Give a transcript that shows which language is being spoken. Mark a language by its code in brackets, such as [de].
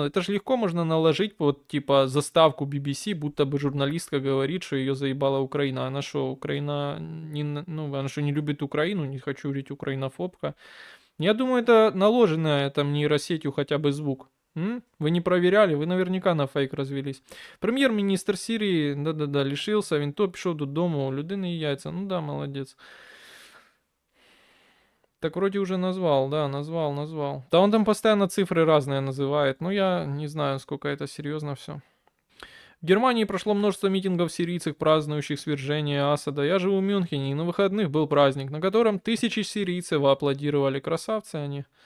[ru] Это же легко можно наложить вот типа заставку BBC, будто бы журналистка говорит, что ее заебала Украина. Она что, Украина ну, она что, не любит Украину? Не хочу говорить украинофобка. Я думаю, это наложенная там нейросетью хотя бы звук. Вы не проверяли, вы наверняка на фейк развелись. [uk] Прем'єр-міністр Сирії, да-да-да, лишився, він то пішов додому, у людини яйця. [ru] Ну да, молодец. Так вроде уже назвал, да, назвал. Да он там постоянно цифры разные называет, но я не знаю, сколько это серьезно все. В Германии прошло множество митингов сирийцев, празднующих свержение Асада. Я живу в Мюнхене, и на выходных был праздник, на котором тысячи сирийцев аплодировали. Красавцы они.